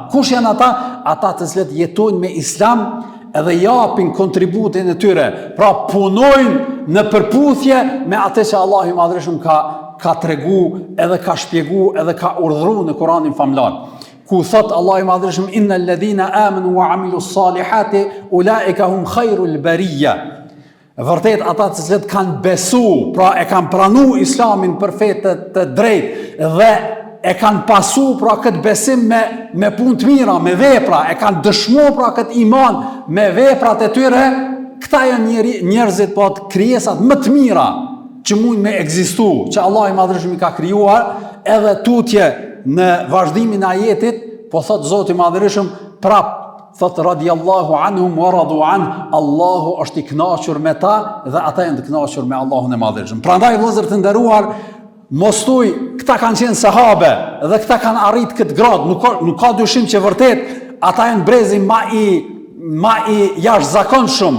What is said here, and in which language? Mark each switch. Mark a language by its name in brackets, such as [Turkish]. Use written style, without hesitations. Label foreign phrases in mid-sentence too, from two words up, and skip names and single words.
[Albanian] Kush janë ata? Ata të cilët jetojnë me Islam edhe japin kontributin e tyre, pra punojnë në përputhje me atë që Allah i Madhreshëm ka tregu, edhe ka shpjegu, edhe ka urdhëruar në Kur'anin famlar. Ku thot Allah i Madhreshëm, [Arabic] إن الذين آمنوا وعملوا الصالحات أولئك هم خير البرية. [Albanian] Vërtet ata të cilët kanë besu, pra e kanë pranu Islamin për fetë të drejtë dhe e kanë pasu pra këtë besim me punë të mira, me vepra, e kanë dëshmu pra këtë iman me veprat e tyre, këta janë njerëzit po të krijesat më të mira që mund me ekzistu, që Allah i Madhreshëm i ka krijuar, edhe tutje në vazhdimin e ajetit, po thot Zoti i Madhreshëm prap, thot [Arabic] رضي الله عنهم ورضوا عن, [Albanian] Allahu është i kënaqur me ta dhe ata janë të kënaqur me Allahun e Madhreshëm. Prandaj vëllezër të nderuar, mos thuj, këta kanë qenë sahabe dhe këta kanë arrit këtë grad, nuk ka dyshim që vërtet ata janë brezi ma i jashtëzakonshëm.